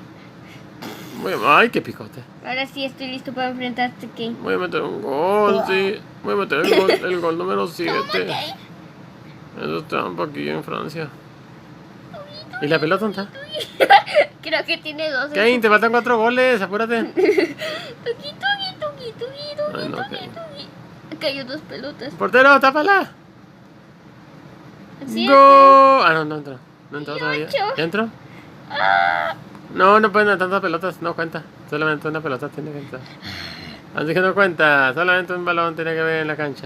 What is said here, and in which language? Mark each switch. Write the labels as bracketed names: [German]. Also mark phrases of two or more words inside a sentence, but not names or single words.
[Spanish] Ay, qué picote. Ahora sí estoy listo para enfrentarte, Kane. Voy a meter un gol, sí. Voy a meter el gol número 7. Eso es trampa aquí en Francia. ¿Y la pelota dónde está? Creo que tiene 2. Kane, te faltan 4 goles, apúrate. Tuki, tuki, tuki, tuki, Ay, no, tuki, Kane. tuki. Cayó 2 pelotas. Portero, tápala. Sí, ¡Gol! Ah, no entró. No entró Y todavía. 8. ¿Ya entró? Ah, No, no pueden tantas pelotas, no cuenta. Solamente una pelota tiene que entrar. Así que no cuenta, solamente un balón tiene que ver en la cancha.